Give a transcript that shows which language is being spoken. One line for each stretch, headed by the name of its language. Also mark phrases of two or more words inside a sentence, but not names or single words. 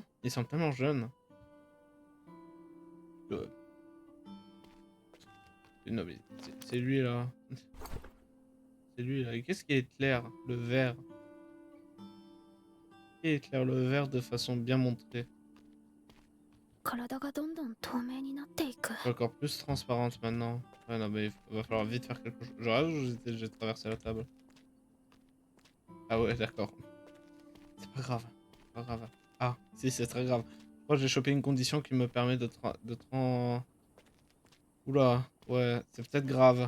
French: Ils sont tellement jeunes. Euh, Non mais c'est lui là. C'est lui là. Et qu'est-ce qui éclaire le vert? Qui éclaire le vert de façon bien montrée?
Japanese: 体がどんどん透明になっていく。
French: Encore plus transparente maintenant. Ouais, non mais va falloir vite faire quelque chose. J'aurais j'ai traversé la table. Ah ouais, d'accord. C'est pas grave. C'est pas grave. Ah, si, c'est très grave. Je crois que j'ai chopé une condition qui me permet Oula, ouais, c'est peut-être grave.